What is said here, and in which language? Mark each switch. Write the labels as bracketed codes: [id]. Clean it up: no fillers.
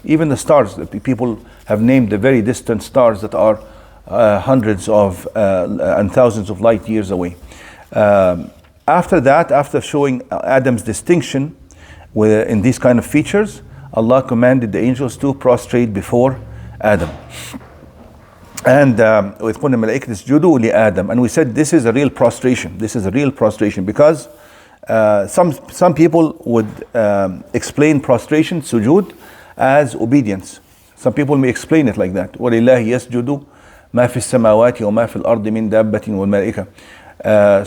[en] Even the stars, people have named the very distant stars that are hundreds of and thousands of light years away. After that, after showing Adam's distinction in these kind of features, Allah commanded the angels to prostrate before Adam. And with [ar] قُلْنَا الْمَلَائِكَةِ اسْجُدُوا لِآدَمَ. [en] And we said this is a real prostration. This is a real prostration because some people would explain prostration, sujood, as obedience. Some people may explain it like that. [ar] وَلِلَّهِ يَسْجُدُ مَا فِي السَّمَاوَاتِ وَمَا فِي الْأَرْضِ مِنْ دَابَّةٍ وَالْمَلَائِكَةِ.